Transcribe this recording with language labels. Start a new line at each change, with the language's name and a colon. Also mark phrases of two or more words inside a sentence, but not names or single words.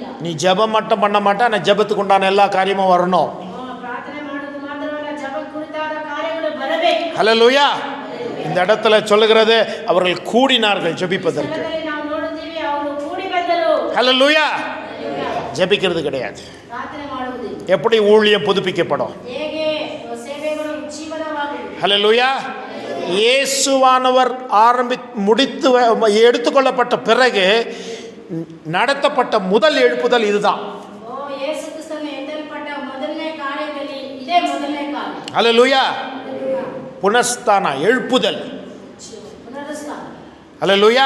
Tamil: நீ ஜெபம் மட்டும் பண்ண மாட்டா, நான் ஜெபத்துக்கு உண்டான எல்லா காரியமும் வரணும்.
Kannada: ಪ್ರಾರ್ಥನೆ ಮಾಡುವುದು ಮಾತ್ರವಲ್ಲ, ಜಪ ಕುರಿತಾದ ಕಾರ್ಯಗಳು ಬರಬೇಕು.
Tamil: ஹல்லேலூயா. இந்த இடத்துல சொல்லுகிறது அவர்கள் கூடினார்கள் ஜெபிப்பதற்கு.
Kannada: ಸ್ಥಳದಲ್ಲಿ ನಾವು ನೋಡುತ್ತೀವಿ ಅವರು ಕೂಡಿ ಬಂದರು.
Tamil: ஹல்லேலூயா. ஜெபிக்கிறது கிடையாது.
Kannada: ಪ್ರಾರ್ಥನೆ ಮಾಡುವುದಿಲ್ಲ.
Tamil: எப்படி ஊழியம் புதுப்பிக்கப்படும்?
Kannada: ಹೇಗೆ ಸೇವೆಗಳು ಜೀವನ
Tamil: ஹல்லேலூயா. இயேசுவானவர் எடுத்துக்கொள்ளப்பட்ட பிறகு நடத்தப்பட்ட முதல் எழுப்புதல் இதுதான். ஹல்லேலூயா. புனஸ்தான எழுப்புதல். ஹல்லேலூயா.